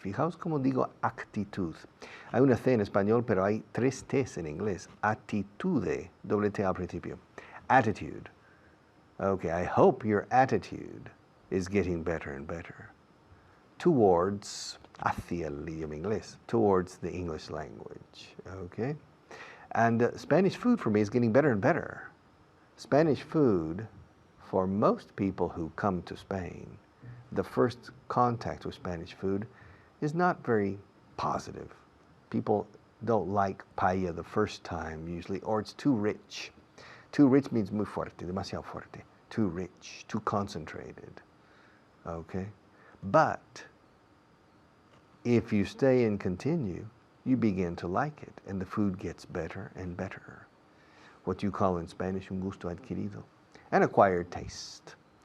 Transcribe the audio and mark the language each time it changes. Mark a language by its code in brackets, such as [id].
[es] Fijaos cómo digo actitud. Hay una C en español, pero hay tres T's en inglés. Attitude, doble T al principio. [en] Attitude. Okay, I hope your attitude is getting better and better. Towards, [es] hacia el idioma inglés, [en] towards the English language, okay? And Spanish food for me is getting better and better. Spanish food, for most people who come to Spain, the first contact with Spanish food is not very positive. People don't like paella the first time usually, or it's too rich. Too rich means [es] muy fuerte, demasiado fuerte. [en] Too rich, too concentrated, okay? But if you stay and continue, you begin to like it, and the food gets better and better. What you call in Spanish [es] un gusto adquirido, [en] an acquired taste.